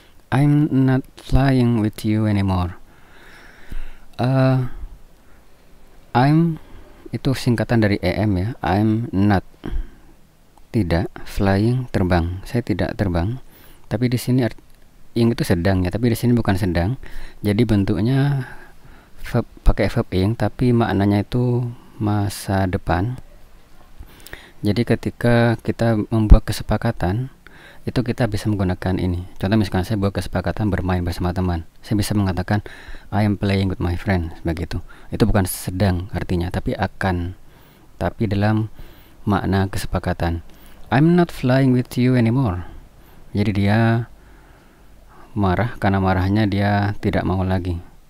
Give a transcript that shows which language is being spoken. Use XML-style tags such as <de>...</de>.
<en>I'm not flying with you anymore.</en> <id>I'm itu singkatan dari am ya.</id> <en>I'm not,</en> <id>tidak, flying, terbang. Saya tidak terbang. Tapi di sini ing itu sedang ya, tapi di sini bukan sedang. Jadi bentuknya verb, pakai verb ing, tapi maknanya itu masa depan. Jadi ketika kita membuat kesepakatan, itu kita bisa menggunakan ini. Contoh misalkan saya buat kesepakatan bermain bersama teman, saya bisa mengatakan</id> <en>I am playing with my friend,</en> <id>begitu. Itu bukan sedang artinya, tapi akan, tapi dalam makna kesepakatan.</id> <en>I'm not flying with you anymore.</en> <id>Jadi dia marah, karena marahnya dia tidak mau lagi.</id>